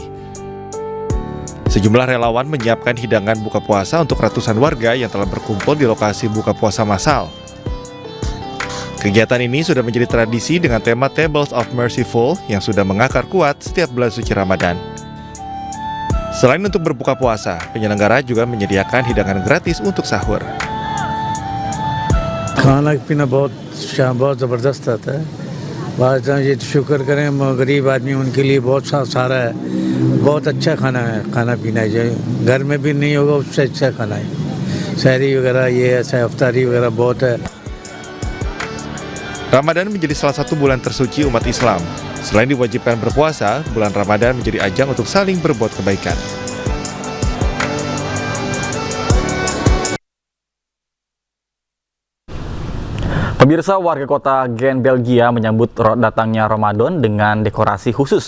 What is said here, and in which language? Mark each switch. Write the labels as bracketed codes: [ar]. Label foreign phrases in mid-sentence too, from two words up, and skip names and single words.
[id] Sejumlah relawan menyiapkan hidangan buka puasa untuk ratusan warga yang telah berkumpul di lokasi buka puasa massal. Kegiatan ini sudah menjadi tradisi dengan tema Tables of Merciful yang sudah mengakar kuat setiap bulan suci Ramadan. Selain untuk berbuka puasa, penyelenggara juga menyediakan hidangan gratis untuk sahur. [hi] खाना पीना बहुत ज़बरदस्त आता है। बादशाह ये शुक्र करें गरीब आदमी उनके लिए बहुत सारा है, बहुत अच्छा खाना है, खाना पीना है जो घर में भी नहीं होगा उससे अच्छा खाना है। सहरी वगैरह ये ऐसा इफ्तारी वगैरह बहुत है। [id] Ramadan menjadi salah satu bulan tersuci umat Islam. Selain diwajibkan berpuasa, bulan Ramadan menjadi ajang untuk saling berbuat kebaikan. Pemirsa, warga kota Gent, Belgia menyambut datangnya Ramadan dengan dekorasi khusus.